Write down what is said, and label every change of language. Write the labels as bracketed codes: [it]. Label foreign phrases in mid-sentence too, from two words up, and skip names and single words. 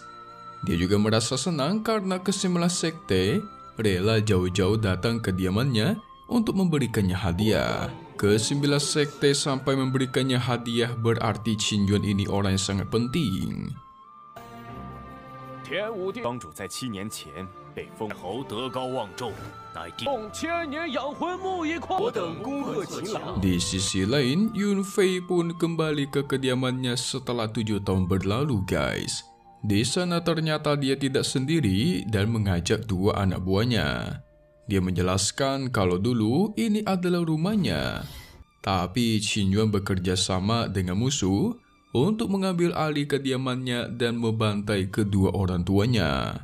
[id] Dia juga merasa senang karena ke-9 sekte rela jauh-jauh datang ke kediamannya untuk memberikannya hadiah. Ke-9 sekte sampai memberikannya hadiah berarti Qin Yuan ini orang yang sangat penting. [zh] 天武帝帮主在7年前被封侯德高望重，乃帝用千年养魂木一块。我等恭贺秦郎。 [id] Di sisi lain, Yun Fei pun kembali ke kediamannya setelah 7 tahun berlalu, guys. Di sana ternyata dia tidak sendiri dan mengajak 2 anak buahnya. Dia menjelaskan kalau dulu ini adalah rumahnya. Tapi Qin Yuan bekerja sama dengan musuh untuk mengambil alih kediamannya dan membantai kedua orang tuanya.